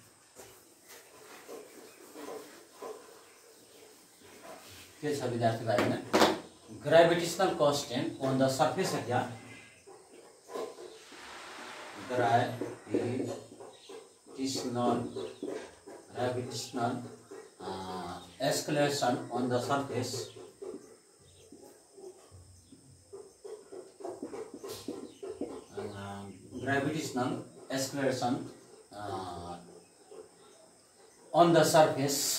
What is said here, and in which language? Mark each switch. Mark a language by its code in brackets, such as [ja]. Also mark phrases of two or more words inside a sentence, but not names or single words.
[ne] के छ विद्यार्थी भाइ बहिनी? [en] gravitational constant on the surface area, gravitational acceleration on the surface gravitational acceleration on the surface